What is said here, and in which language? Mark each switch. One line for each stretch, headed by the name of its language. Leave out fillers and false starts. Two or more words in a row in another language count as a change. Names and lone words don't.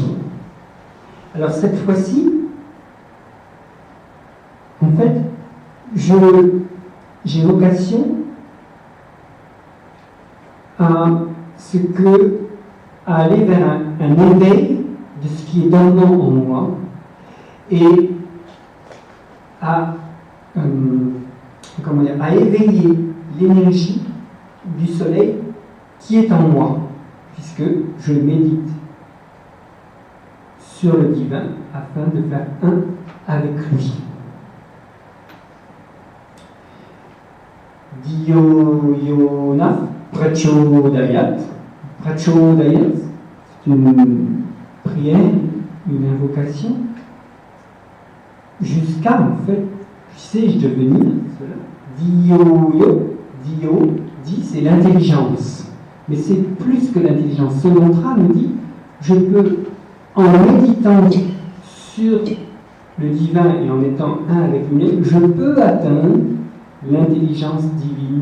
French: Alors cette fois-ci, en fait, j'ai vocation à aller vers un éveil de ce qui est dominant en moi et à éveiller l'énergie du soleil qui est en moi, puisque je médite sur le divin afin de faire un avec lui.
Sanskrit: धियोयोना प्रचोदयात्.
French: Prachodayat, c'est une prière, une invocation, jusqu'à, en fait, sais-je devenir cela. Dio, dit, c'est l'intelligence. Mais c'est plus que l'intelligence. Ce mantra nous dit, je peux, en méditant sur le divin et en étant un avec lui, je peux atteindre l'intelligence divine.